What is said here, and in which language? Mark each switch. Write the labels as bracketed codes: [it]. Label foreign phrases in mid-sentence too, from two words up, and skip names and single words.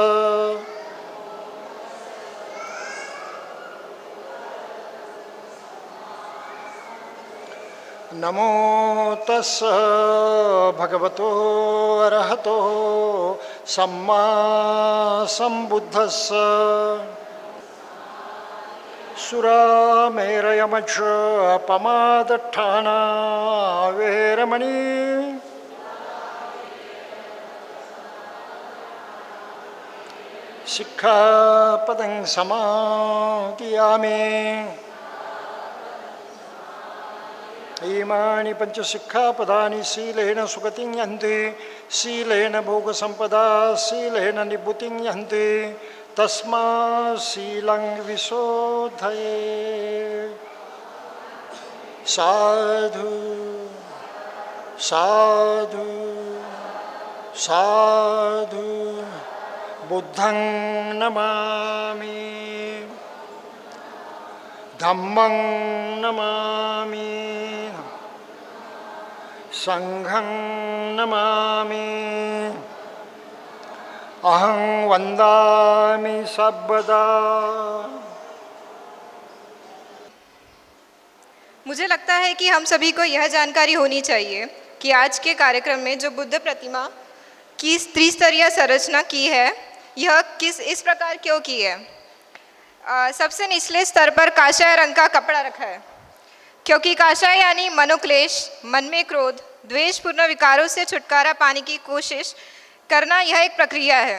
[pi] नमो तस्स भगवतो अरहतो सम्मा संबुद्धस्स। सुरामेरयमच्च अपमादट्ठाना वेरमणि। सिक्खापदं समादियामि। इमानि पंचशिक्षापदानि शीलेन सुगतिं यन्ति। शीलेन भोगसम्पदा शीलेन निभृतिं यन्ति। तस्मात् शीलं विशोधये साधु साधु साधु बुद्धं नमामि धम्मं नमामि संघं नमामि अहं वन्दामि सर्वदा। [hi] मुझे लगता है कि हम सभी को यह जानकारी होनी चाहिए कि आज के कार्यक्रम में जो बुद्ध प्रतिमा की त्रिस्तरीय संरचना की है, यह इस प्रकार क्यों की है। सबसे निचले स्तर पर काषाय रंग का कपड़ा रखा है, क्योंकि काषाय यानी मनोक्लेश, मन में क्रोध, द्वेषपूर्ण विकारों से छुटकारा पाने की कोशिश करना, यह एक प्रक्रिया है।